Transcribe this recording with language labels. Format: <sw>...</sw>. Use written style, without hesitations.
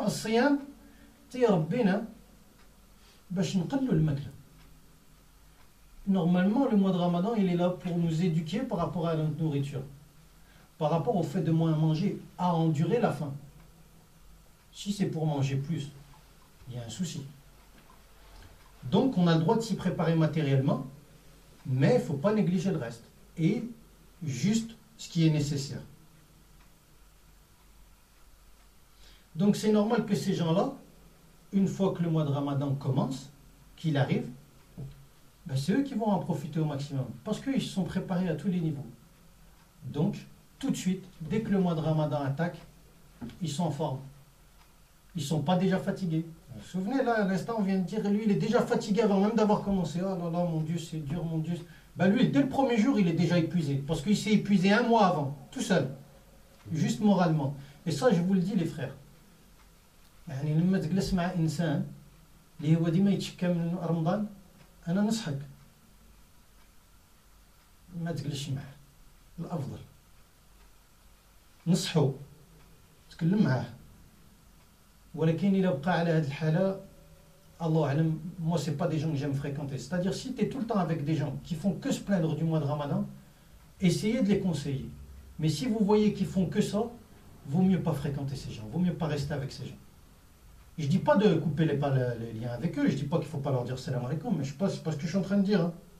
<ar>الصيام تيربينا باش نقلوا الماكله.</ar> <fr>Normalement le mois de Ramadan il est là pour nous éduquer par rapport à notre nourriture, par rapport au fait de moins manger, à endurer la faim. Si c'est pour manger plus, il y a un souci. Donc on a le droit de s'y préparer matériellement, mais il ne faut pas négliger le reste. Et juste ce qui est nécessaire. Donc c'est normal que ces gens-là, une fois que le mois de Ramadan commence, qu'il arrive, ben c'est eux qui vont en profiter au maximum. Parce qu'ils se sont préparés à tous les niveaux. Donc, tout de suite, dès que le mois de Ramadan attaque, ils sont en forme. Ils ne sont pas déjà fatigués. Vous vous souvenez, là, à l'instant, on vient de dire, lui, il est déjà fatigué avant même d'avoir commencé. Oh là là, mon Dieu, c'est dur, mon Dieu. Ben lui, dès le premier jour, il est déjà épuisé. Parce qu'il s'est épuisé un mois avant, tout seul. Juste moralement. Et ça, je vous le dis, les frères.</fr> <ar>يعني لما تجلس مع إنسان اللي هو ديما يتشكى من رمضان أنا نصحك ما تجلسش معه. الأفضل نصحو تكلم معاه. ولكن إلا بقى على هذه الحالة الله أعلم.</ar> <fr>Moi c'est pas des gens que j'aime fréquenter. C'est-à-dire si tu es tout le temps avec des gens qui font que se plaindre du mois de Ramadan, essayez de les conseiller. Mais si vous voyez qu'ils font que ça, vaut mieux pas fréquenter ces gens, vaut mieux pas rester avec ces gens. Je dis pas de couper les liens avec eux, je dis pas qu'il faut pas leur dire salam alaikum, mais je sais pas, c'est pas ce que je suis en train de dire. Hein.</fr>